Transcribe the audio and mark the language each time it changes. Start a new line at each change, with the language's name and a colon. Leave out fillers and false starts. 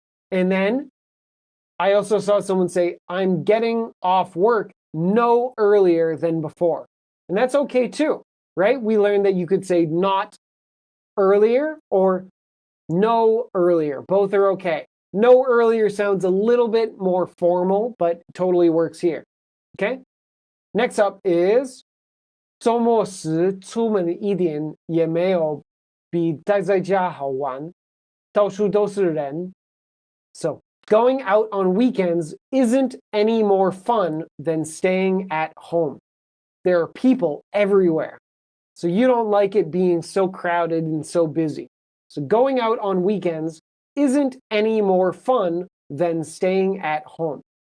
English: And then I also saw someone say, I'm getting off work no earlier than before. And that's okay too, right? We learned that you could say not earlier or no earlier. Both are okay. No earlier sounds a little bit more formal, but totally works here. Okay? Next up is
Chinese: 周末时出门一点也没有比待在家好玩，到处都是人。
English: So, going out on weekends isn't any more fun than staying at home. There are people everywhere. So you don't like it being so crowded and so busy. So going out on weekends isn't any more fun than staying at home.